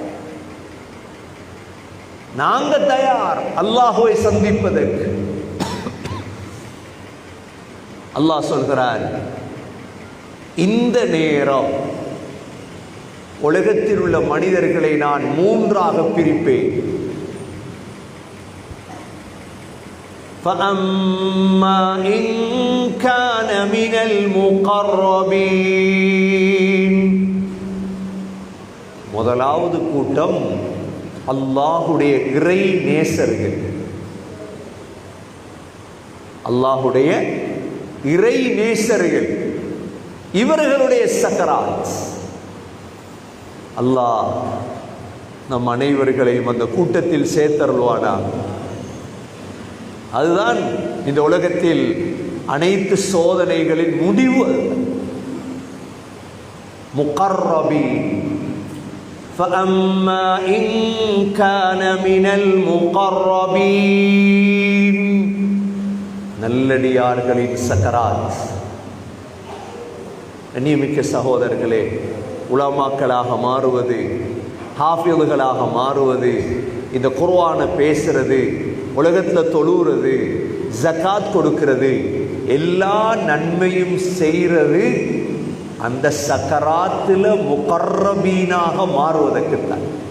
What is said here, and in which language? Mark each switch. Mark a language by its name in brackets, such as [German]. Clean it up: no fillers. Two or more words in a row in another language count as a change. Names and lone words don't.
[Tamil] நாங்க தயார் அல்லாஹ்வை சந்திப்பதற்கு. அல்லாஹ் சொல்கிறார், இந்த நேரம் உலகத்தில் உள்ள மனிதர்களை நான் மூன்றாக பிரிப்பேன். [Arabic] فَأَمَّا إِنْ كَانَ مِنَ الْمُقَرَّبِينَ. [Tamil] முதலாவது கூட்டம் அல்லாஹுடைய இறை நேசர்கள். அல்லாஹுடைய இறை நேசர்கள், இவர்களுடைய சக்கராத். அல்லாஹ் நம் அனைவர்களையும் அந்த கூட்டத்தில் சேர்த்தருள்வானா. அதுதான் இந்த உலகத்தில் அனைத்து சோதனைகளின் முடிவு. முகர்ரபீன். [Arabic] فَأَمَّا إِنْ كَانَ مِنَ الْمُقَرَّبِينَ. [Tamil] நல்லடியார்களின் சக்கராத். கண்ணியமிக்க சகோதரர்களே, உலமாக்களாக மாறுவது, ஹாஃபிதுகளாக மாறுவது, இந்த குர்ஆனை பேசுறது, உலகத்தில் தொழுகிறது, ஜகாத் கொடுக்கிறது, எல்லா நன்மையும் செய்கிறது அந்த சக்கராத்துல முகர்ரபீனாக மாறுவதற்குத்தான்.